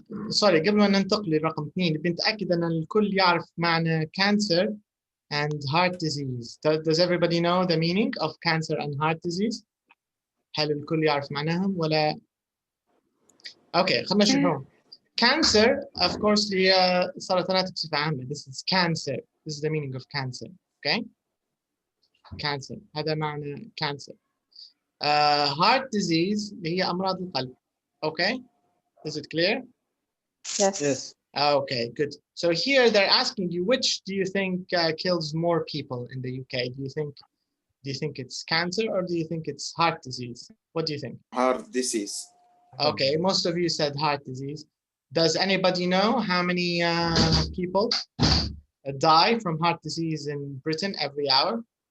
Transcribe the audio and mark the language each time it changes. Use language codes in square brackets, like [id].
[en] Sorry, [ar] قبل ما ننتقل لرقم 2 بدي نتأكد أن الكل يعرف معنى cancer and heart disease. [en] Does everybody know the meaning of cancer and heart disease? [ar] هل الكل يعرف معناهم ولا؟ Okay, خلنا نشوفهم. [en] Cancer, of course, the [ar] سرطانات بصفة عامة. [en] This is cancer. This is the meaning of cancer. Okay? Cancer. [ar] هذا معنى cancer. Heart disease هي أمراض القلب. [en] Okay? Is it clear? Yes. Yes. Okay, good. So here they're asking you, which do you think kills more people in the UK? Do you think it's cancer or do you think it's heart disease? What do you think? Heart disease. Okay, most of you said heart disease. Does anybody know how many people die from heart disease in Britain every hour?